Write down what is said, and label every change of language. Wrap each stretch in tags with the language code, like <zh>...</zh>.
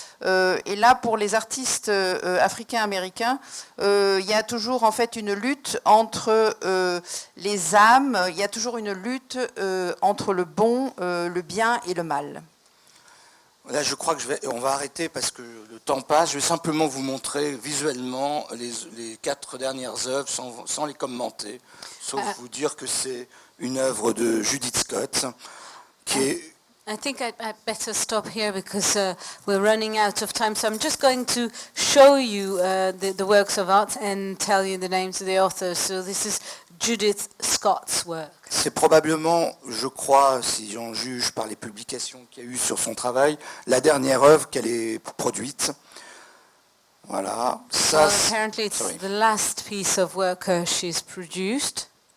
<fr>Et là, pour les artistes africains-américains, il y a toujours en fait une lutte entre les âmes, il y a toujours une lutte entre le bon, le bien et le mal. Là, je crois on va arrêter parce que le temps passe. Je vais simplement vous montrer visuellement les 4 dernières œuvres sans les commenter, sauf vous dire que c'est une œuvre de Judith Scott qui est...</fr> <en>I think I'd better stop here because we're running out of time. So I'm just going to show you the works of art and tell you the names of the authors. So this is Judith Scott's work.</en> <fr>C'est probablement, je crois, si j'en juge par les publications qu'il y a eu sur son travail, la dernière œuvre qu'elle ait produite. Voilà. Ça,</fr> <en>apparently it's the last piece of work she's produced.</en>